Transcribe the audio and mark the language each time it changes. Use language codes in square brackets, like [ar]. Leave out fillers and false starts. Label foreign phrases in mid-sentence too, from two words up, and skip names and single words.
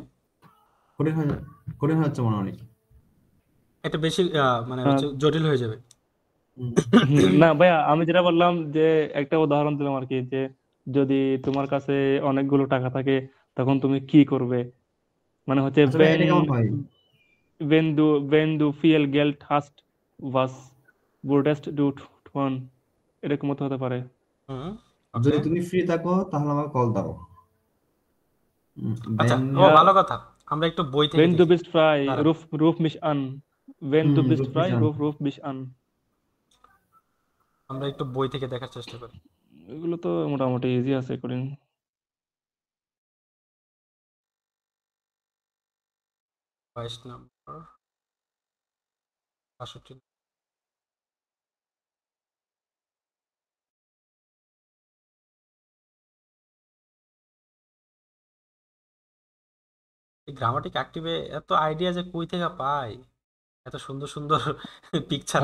[bn] কঠিন হয়ে কঠিন হয়ে যাচ্ছে মনে হয় অনেক। এটা বেশি মানে আহ, হচ্ছে জটিল হয়ে যাবে। হুম। না ভাইয়া, আমি যেটা বললাম যে একটা উদাহরণ দিলাম আর কি, যে যদি তোমার কাছে অনেকগুলো টাকা থাকে তখন তুমি কি করবে, মানে হচ্ছে আসলে [de] when [bn] এটা কেমন হয়? [de] when du viel Geld hast, was würdest du tun, [bn] এরকম মতো হতে পারে। হুম, ওকে। যদি তুমি ফ্রি থাকো তাহলে আমাকে কল দাও। আচ্ছা, বেন। ও Ja, ভালো কথা, আমরা একটু বই থেকে [de] wenn du [bn] দেখি। [de] bist frei, [bn] দাঁড়ান, [de] ruf mich an. Wenn du bist রূপ frei, মিশন। ruf mich an. [bn] আমরা একটু বই থেকে দেখার চেষ্টা করি। এগুলো তো মোটামুটি ইজি আছে কোডিং। 22 নম্বর, 65। এই গ্রামাটিক অ্যাক্টিভে এত আইডিয়া যে কই থেকে পাই, এত সুন্দর সুন্দর পিকচার